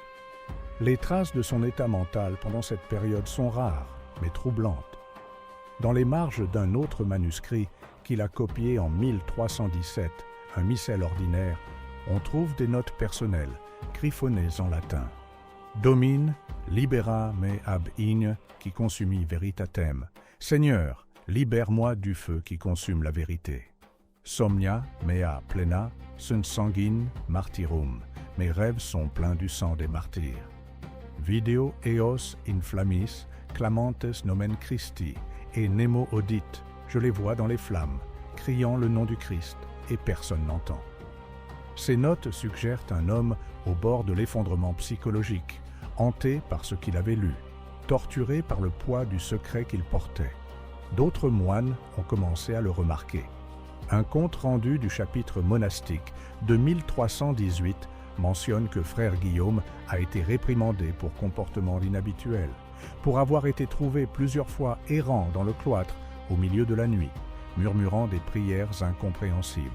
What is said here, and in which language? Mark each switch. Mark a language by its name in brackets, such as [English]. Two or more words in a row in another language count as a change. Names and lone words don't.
[French] Les traces de son état mental pendant cette période sont rares, mais troublantes. Dans les marges d'un autre manuscrit qu'il a copié en 1317, un missel ordinaire, on trouve des notes personnelles, griffonnées en latin. [Latin] Domine, libera me ab igne qui consumi veritatem. [French] Seigneur, libère-moi du feu qui consume la vérité. [Latin] Somnia mea plena sunt sanguine martyrum. [French] Mes rêves sont pleins du sang des martyrs. [Latin] Video eos in flammis clamantes nomen Christi, et Nemo audite, [French] je les vois dans les flammes, criant le nom du Christ, et personne n'entend. Ces notes suggèrent un homme au bord de l'effondrement psychologique, hanté par ce qu'il avait lu, torturé par le poids du secret qu'il portait. D'autres moines ont commencé à le remarquer. Un compte-rendu du chapitre monastique de 1318 mentionne que frère Guillaume a été réprimandé pour comportement inhabituel, pour avoir été trouvé plusieurs fois errant dans le cloître au milieu de la nuit, murmurant des prières incompréhensibles.